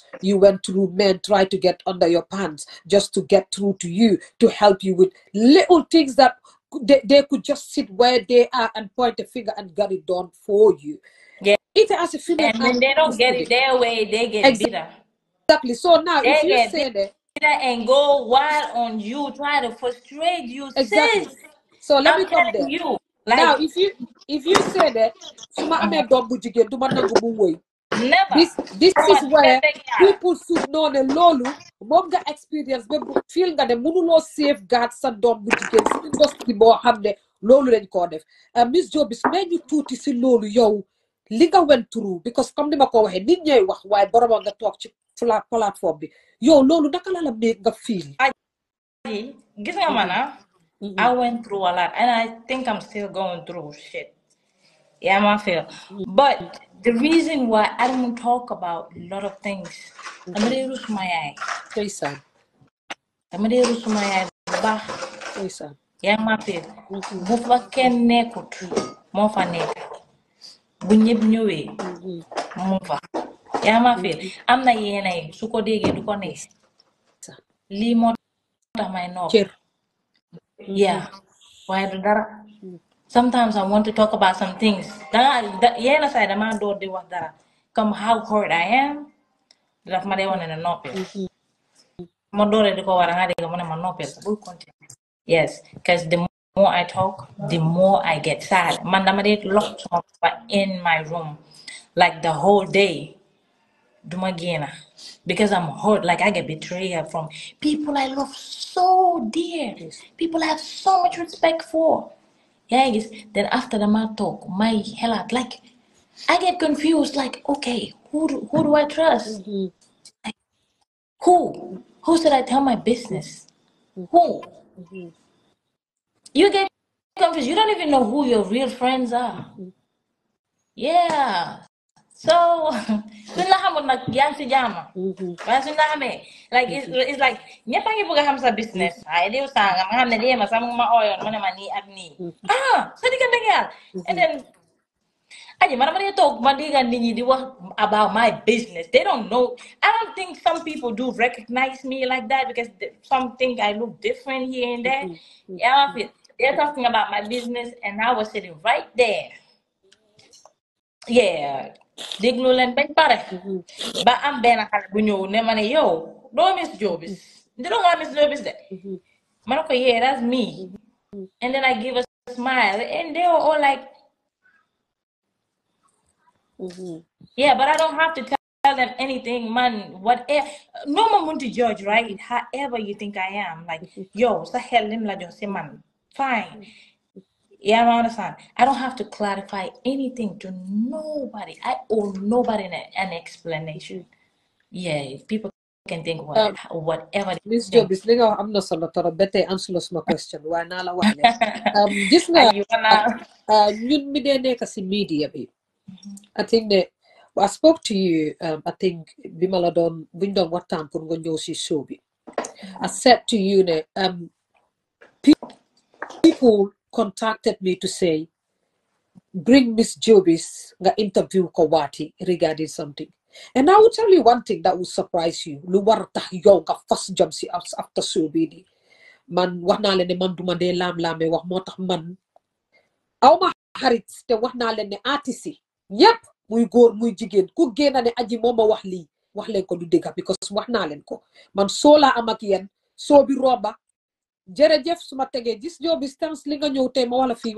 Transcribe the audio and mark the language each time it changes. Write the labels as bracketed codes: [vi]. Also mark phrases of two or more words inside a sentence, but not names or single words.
[en] You went through men try to get under your pants just to get through to you, to help you with little things that they could just sit where they are and point a finger and get it done for you. yeah. It as a female And when they don't artist get today. it their way, they get bitter. Exactly. So now if They you get say that, bitter and go wild on you, try to frustrate you, exactly. sis. So let me I'm come telling there. you, Now like, if you say that [wo] suma ame dom bu jigen duma nangu mu woy, [en] never. this Come is on, where take care. people should know [wo] ne lolu mom nga experience be feel nga ne mënuloo safeguard sa dom bu jigen si industry bo xamne lolu lañ ko def. Miss Jobis may ñu tuuti si lolu yow li nga [en] went through, [wo] because comme ni ma ko waxe nit ñay wax waaye borom nga tok ci platform bi yow lolu naka la make nga feel. Gis nga man, [en] I went through a lot, and I think I'm still going through shit. Yeah, I feel. But the reason why I don't talk about a lot of things, [wo] dama dee rus suma yaay. Ndeysaan Dama dee rus suma yaay bu baax. ndeysaan Yaa ma feel. Bu fa kenn nekkut, moo fa nekk. Bu ñëpp ñëwee, mu fa. Yaa ma feel. Am na yenn yi su ko déggee du ko neex. Lii moo tax may noppi. cër Yeah, waaye du dara. [en] Sometimes I want to talk about some things. [wo] Yenn saa yi dama door di wax dara. Comme [en] how hurt I am. [wo] Daf ma dee wane ne noppi. Ma dooree di ko war a nga dégg mu ne ma noppi. Bul continue. [en] Yes, because the more I talk, the more I get sad. Man, [wo] dama dey [en] lock myself in my room like the whole day. [wo] Duma génna [en] because I'm hurt. Like I get betrayed from people I love so dear, people I have so much respect for. Yeah, guess. Then after the man talk, my hell out. Like I get confused. Like okay, who do I trust? Like who should I tell my business? Who? You get confused. You don't even know who your real friends are. Yeah. [wo] So suñ la xamul nag yaa ngi si jaama waaye suñ la xamee [en] like it's like [wo] ñëpp a ngi bëgg a xam sa business waaye diw sanga nga xam ne déema sax mu ma ooyoon mu ne ma nii ak nii sa diggante ak yàlla [en] and then [wo] aji man dama dee toog ma dégga nit ñi di wax [en] about my business they don't know. I don't think some people do recognize me like that because some think I look different here and there. Yeah, they're talking about my business and I was sitting right there. Yeah, [wo] déglu leen bañ pare ba am benn xale bu ñëw ne ma ne yow doo miss Jobis ndi doo nga miss Jobis de ma ne ko [en] yeah that's me and then I give a smile and they were all like yeah but I don't have to tell them anything man whatever [wo] no ma munti [en] judge right however you think I am like [wo] yow sa xel lim la jox si man [en] fine. Yeah, I understand. I don't have to clarify anything to nobody. I owe nobody an explanation. Yeah, people can think whatever they Miss think. [wo] Jobis li nga wax am na solo torop ba tey answer suma question waaye naa la wax leen gis nga [en] Are you gonna? [wo] ñun mi dee nekk si media bi [en] I think [wo] ne [en] I spoke to you I think [wo] bi ma la doon buñ doon waxtaan pour nga ñëw si show bi [en] I said to you [wo] ne [en] people contacted me to say bring Miss Jobis [wo] nga interview ko waati [en] regarding something. And I will tell you one thing that will surprise you. [wo] Lu war tax yow nga first job si after show bi ni man wax naa leen ne man duma dee laam-laame wax moo tax man aw ma xarit te wax naa leen ne artiste yi yépp muy góor muy jigéen ku génna ne aji moo ma wax lii wax leen ko du dëgga because wax naa leen ko man soo laa am ak yéen soo bi roba jërëjëf su ma tegee gis Jobis tans li nga ñëw tey ma wala fii nga